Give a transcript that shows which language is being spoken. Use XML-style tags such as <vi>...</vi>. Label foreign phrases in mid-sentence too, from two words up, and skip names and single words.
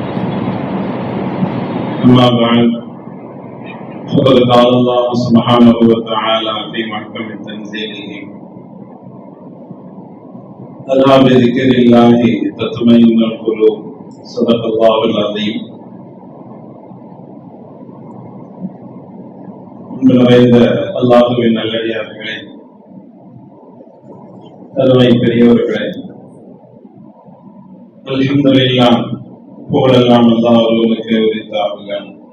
<ar>أما بعد، فقد قال الله سبحانه وتعالى في محكم تنزيله: ألا بذكر الله تطمئن القلوب. صدق الله العظيم.</ar> <ta>நிறைந்த அல்லாஹுவின் நல்லடியார்களே, அருமை பெரியவர்களே, அல்ஹம்துலில்லாஹ், புகழெல்லாம் அல்லாஹ் ஒருவனுக்கு உரித்தாகுக.</ta>